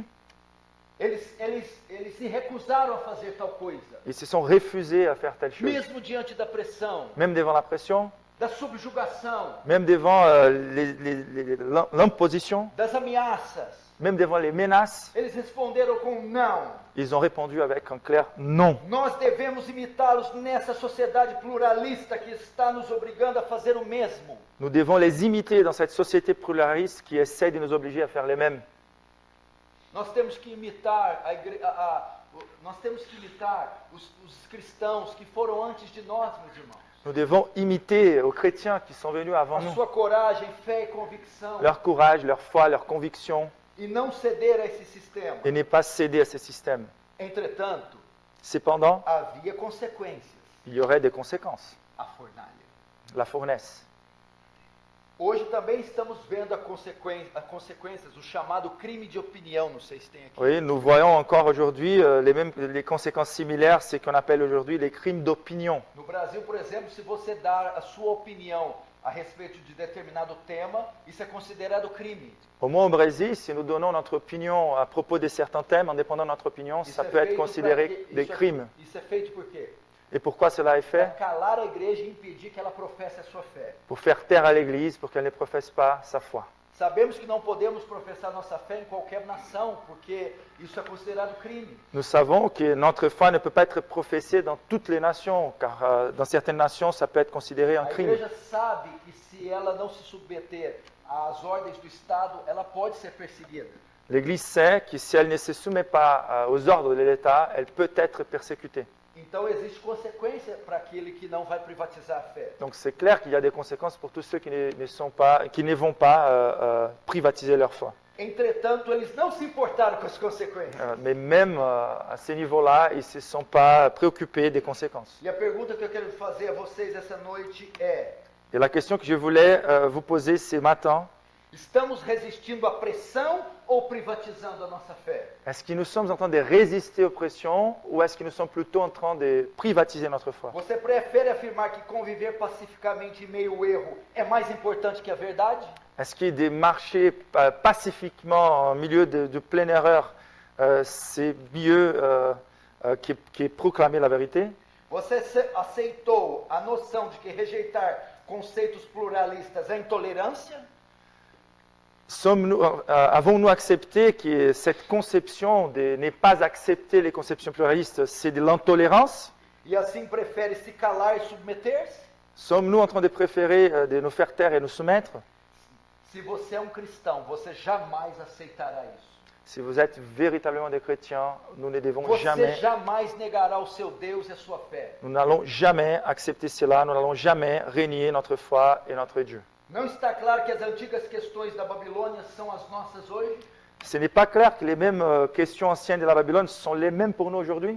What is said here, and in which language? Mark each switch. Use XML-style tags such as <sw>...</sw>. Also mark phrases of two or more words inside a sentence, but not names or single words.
<pt>Eles se recusaram a fazer tal coisa.</pt> <fr>Ils se sont refusés à faire telle chose.</fr> <pt>Mesmo diante da pressão,</pt> <fr>Même devant la pression,</fr> <pt>da subjugação,</pt> <fr>même devant l'imposition,</fr> <pt>das ameaças,</pt> <fr>même devant les menaces,</fr> <pt>eles responderam com não.</pt> <fr>ils ont répondu avec un clair non.</fr> <pt>Nós devemos imitá-los nessa sociedade pluralista que está nos obrigando a fazer o mesmo.</pt> <fr>Nous devons les imiter dans cette société pluraliste qui essaie de nous obliger à faire les mêmes.</fr> <pt>Nós temos que imitar os cristãos que foram antes de nós, meus irmãos.</pt> <fr>Nous devons imiter aux chrétiens qui sont venus avant</fr> <pt>A</pt> <fr>nous.</fr> <pt>sua coragem, fé e convicção.</pt> <fr>Leur courage, leur foi, leur conviction,</fr> <pt>E não ceder a esse sistema.</pt> <fr>et ne pas céder à ces systèmes.</fr> <pt>Entretanto,</pt> <fr>Cependant,</fr> <pt>havia consequências.</pt> <fr>il y aurait des conséquences.</fr> <pt>A fornalha.</pt> <fr>La fournaise.</fr> <pt>Hoje também estamos vendo as consequências, o chamado crime de opinião, não sei se tem aqui.</pt> <fr>Oui, nous voyons encore aujourd'hui les conséquences similaires, c'est ce qu'on appelle aujourd'hui les crimes d'opinion.</fr> <pt>No Brasil, por exemplo, se você dar a sua opinião a respeito de determinado tema, isso é considerado crime.</pt> <fr>Au moins au Brésil, si nous donnons notre opinion à propos de certains thèmes, en dépendant de notre opinion,</fr> <pt>Isso</pt> <fr>ça</fr> <pt>é</pt> <fr>peut être</fr> <pt>feito</pt> <fr>considéré</fr> <pt>pra-</pt> <fr>des</fr> <pt>isso é-</pt> <fr>crimes.</fr> <pt>Isso é feito por quê?</pt> <fr>Et pourquoi cela est</fr> <pt>Para</pt> <fr>fait?</fr> <pt>calar a igreja e impedir que ela professe a sua fé.</pt> <fr>Pour faire taire à l'Église, pour qu'elle ne professe pas sa foi.</fr> <pt>Sabemos que não podemos professar nossa fé em qualquer nação, porque isso é considerado crime.</pt> <fr>Nous savons que notre foi ne peut pas être professée dans toutes les nations, car dans certaines nations, ça peut être considéré un</fr> <pt>A</pt> <fr>crime.</fr> <pt>igreja sabe que se ela não se submeter às ordens do Estado, ela pode ser perseguida.</pt> <fr>L'Église sait que si elle ne se soumet pas aux ordres de l'État, elle peut être persécutée.</fr> <pt>Então existe consequência para aquele que não vai privatizar a fé.</pt> <fr>Donc c'est clair qu'il y a des conséquences pour tous ceux qui ne vont pas privatiser leur foi.</fr> <pt>Entretanto, eles não se importaram com as consequências.</pt> <fr>Mais même à ce niveau-là, ils ne se sont pas préoccupés des conséquences.</fr> <pt>E a pergunta que eu quero fazer a vocês essa noite é:</pt> <fr>Et la question que je voulais vous poser ce matin,</fr> <pt>estamos resistindo à pressão ou privatizando a nossa fé?</pt> <fr>est-ce que nous sommes en train de résister aux pressions ou est-ce que nous sommes plutôt en train de privatiser notre foi?</fr> <pt>Você prefere afirmar que conviver pacificamente em meio ao erro é mais importante que a verdade?</pt> <fr>Est-ce que de marcher pacifiquement en milieu de pleine erreur, c'est mieux que proclamer la vérité?</fr> <pt>Você aceitou a noção de que rejeitar conceitos pluralistas é intolerância?</pt> <fr>Avons-nous accepté que cette conception de ne pas accepter les conceptions pluralistes, c'est de l'intolérance?</fr> <pt>E assim prefere se calar e submeter-se?</pt> <fr>Sommes-nous en train de préférer de nous faire taire et nous soumettre?</fr> <pt>Se você é um cristão, você jamais aceitará isso.</pt> <fr>Si vous êtes véritablement des chrétiens, nous ne devons</fr> <pt>Você</pt> <fr>jamais,</fr> <pt>jamais negará o seu Deus e a sua fé.</pt> <fr>nous n'allons jamais accepter cela, nous n'allons jamais renier notre foi et notre Dieu.</fr> <pt>Não está claro que as antigas questões da Babilônia são as nossas hoje?</pt> <fr>Ce n'est pas clair que les mêmes questions anciennes de la Babylone sont les mêmes pour nous aujourd'hui?</fr>